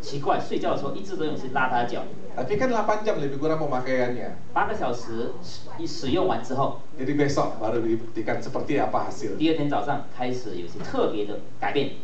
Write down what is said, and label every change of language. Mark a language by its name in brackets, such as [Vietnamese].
[Chinese] 奇怪，睡觉的时候一直都有是拉他的脚。 [Indonesian] Tapi kan 8 jam lebih kurang pemakaiannya. [Chinese] 8个小时一使用完之后， [Indonesian] Jadi besok baru dibuktikan seperti apa hasil. [Chinese] 第二天早上开始有些特别的改变。